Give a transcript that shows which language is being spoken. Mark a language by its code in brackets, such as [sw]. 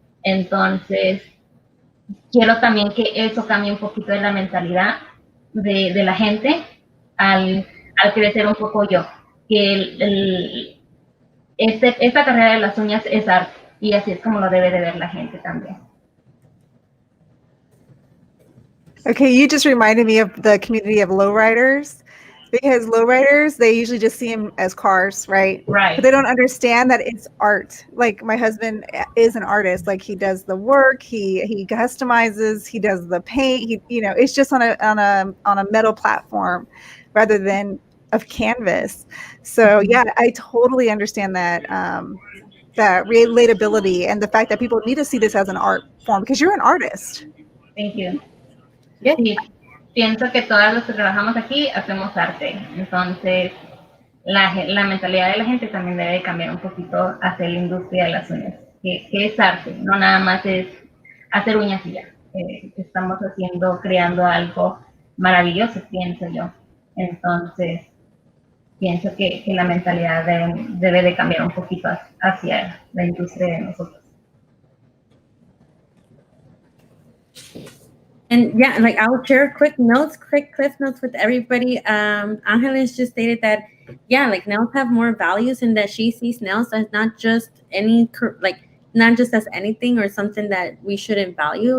[es] Entonces, quiero también que eso cambie un poquito de la mentalidad de la gente al crecer un poco yo, que esta carrera de las uñas es arte, y así es como lo debe de ver la gente también. [en] Okay, you just reminded me of the community of lowriders. Because lowriders, they usually just see them as cars, right? Right. But they don't understand that it's art. Like my husband is an artist. Like he does the work, he customizes, he does the paint. It's just on a metal platform rather than of canvas. So yeah, I totally understand that that relatability and the fact that people need to see this as an art form because you're an artist. Thank you. Yeah. [es] Sí, pienso que todos los que trabajamos aquí hacemos arte. Entonces, la mentalidad de la gente también debe cambiar un poquito hacia la industria de las uñas. Que es arte, no nada más es hacer uñas y ya. Estamos creando algo maravilloso, pienso yo. Entonces, pienso que la mentalidad debe de cambiar un poquito hacia la industria de nosotros. [en] And yeah, like I'll share quick cliff notes with everybody. Angeles just stated that, yeah, like nails have more values and that she sees nails as not just not just as anything or something that we shouldn't value.